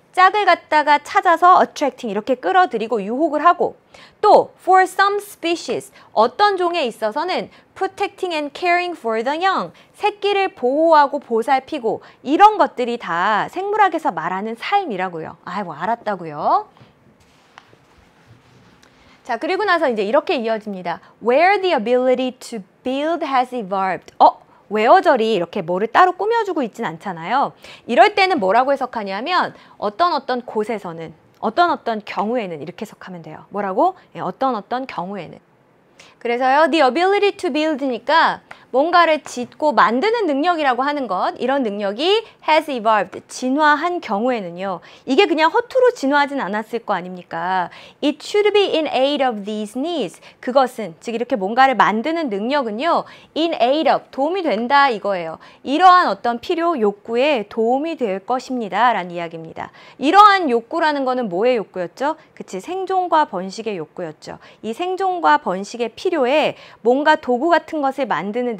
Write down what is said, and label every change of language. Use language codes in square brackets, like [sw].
[ko] 짝을 갖다가 찾아서 attracting 이렇게 끌어들이고 유혹을 하고 또 [en] for some species [ko] 어떤 종에 있어서는 [en] protecting and caring for the young [ko] 새끼를 보호하고 보살피고 이런 것들이 다 생물학에서 말하는 삶이라고요. 아이고 알았다고요. 자 그리고 나서 이제 이렇게 이어집니다. [en] Where the ability to build has evolved. [ko] 웨어절이 이렇게 뭐를 따로 꾸며주고 있진 않잖아요. 이럴 때는 뭐라고 해석하냐면 어떤 곳에서는 어떤 경우에는 이렇게 해석하면 돼요. 뭐라고? 어떤 경우에는. 그래서요. [en] The ability to build [ko] 니까 뭔가를 짓고 만드는 능력이라고 하는 것 이런 능력이 [en] has evolved, [ko] 진화한 경우에는요. 이게 그냥 허투루 진화하진 않았을 거 아닙니까? [en] It should be in aid of these needs. [ko] 그것은 즉 이렇게 뭔가를 만드는 능력은요. [en] in aid of, [ko] 도움이 된다 이거예요. 이러한 어떤 필요, 욕구에 도움이 될 것입니다. 라는 이야기입니다. 이러한 욕구라는 거는 뭐의 욕구였죠? 그치, 생존과 번식의 욕구였죠. 이 생존과 번식의 필요에 뭔가 도구 같은 것을 만드는